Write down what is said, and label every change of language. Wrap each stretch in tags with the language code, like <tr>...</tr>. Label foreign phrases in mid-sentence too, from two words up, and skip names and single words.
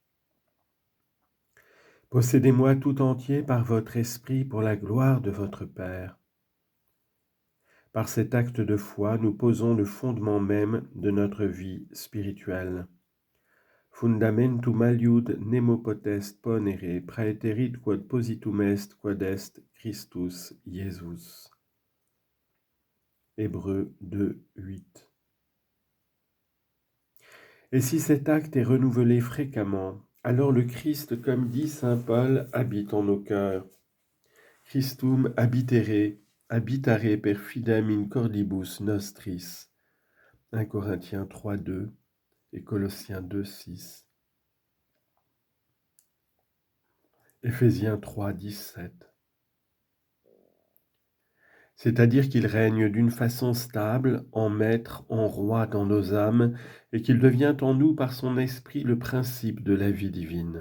<fr>Possédez-moi tout entier par votre esprit pour la gloire de votre Père. Par cet acte de foi, nous posons le fondement même de notre vie spirituelle.</fr> <la>Fundamentum aliud nemo potest ponere, praeterit quod positum est, quod est Christus Jesus.</la> <fr>Hébreux 2, 8. Et si cet acte est renouvelé fréquemment, alors le Christ, comme dit saint Paul, habite en nos cœurs.</fr> <la>Christum habitare per fidem in cordibus nostris.</la> <fr>1 Corinthiens 3, 2 et Colossiens 2, 6. Éphésiens 3, 17. C'est-à-dire qu'il règne d'une façon stable, en maître, en roi dans nos âmes, et qu'il devient en nous par son esprit le principe de la vie divine.</fr>